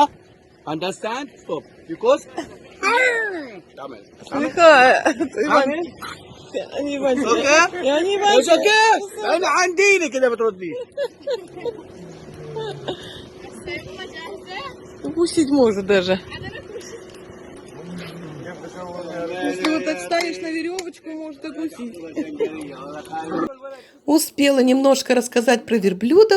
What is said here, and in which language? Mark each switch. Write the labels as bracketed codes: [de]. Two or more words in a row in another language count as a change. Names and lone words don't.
[en] Understand? Stop. Because... Tamil. [ru] Слыхай, Иван, я не Иван. [en] Okay? [ru] Я не Иван. [en] It's okay. [ar] أنا عندي كده بتردي. [ru] Укусить может даже. Если вот так ставишь на веревочку, может укусить. Успела немножко рассказать про верблюдов.